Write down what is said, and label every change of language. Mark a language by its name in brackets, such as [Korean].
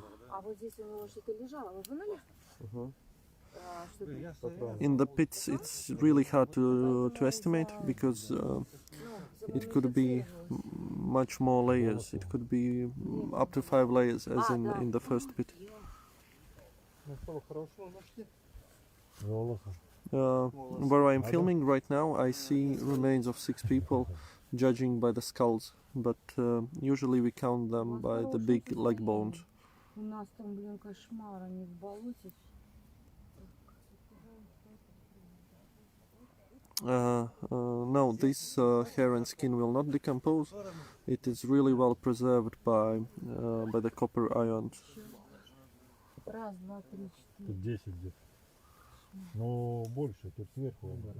[Russian] А вот здесь у него что-то лежало, вы вынули? [English] In the pits, it's really hard to estimate because it could be much more layers. It could be up to 5 layers, as in the first pit. Where I'm filming right now, I see remains of 6 people, judging by the skulls, but usually we count them by the big leg bones. [Russian] У нас там, блин, кошмар, они в болоте. [English] No, this hair and skin will not decompose. It is really well preserved by the copper ions. [Russian] Раз, два, три, четыре. Тут 10 где-то. Но больше, тут сверху.